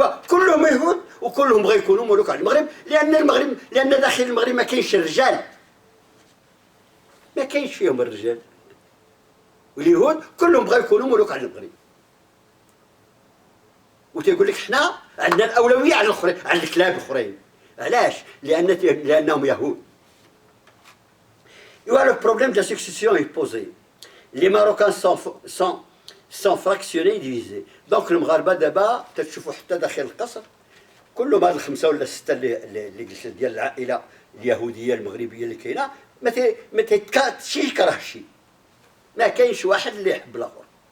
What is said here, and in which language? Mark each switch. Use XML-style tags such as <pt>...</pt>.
<ar>كلهم يهود وكلهم بغاو يكونوا ملوك على المغرب، لان داخل المغرب ما كاينش الرجال، ما كاينش فيهم الرجال، واليهود كلهم بغاو يكونوا ملوك على المغرب. وتيقول لك حنا عندنا الاولويه على الاخرين، على الكلاب الاخرين. علاش؟ لانهم يهود.</ar> <fr>Le problème de la succession est posé. Les Marocains sont fractionnés et divisés.</fr> <ar>Donc المغاربه دابا تتشوفوا حتى داخل القصر كلهم هاد الخمسه ولا السته اللي قلت ديال العائله اليهوديه المغربيه اللي كاينه ما تيتكاتشي يكره شي، ما كاينش واحد اللي يحب الاخر.</ar>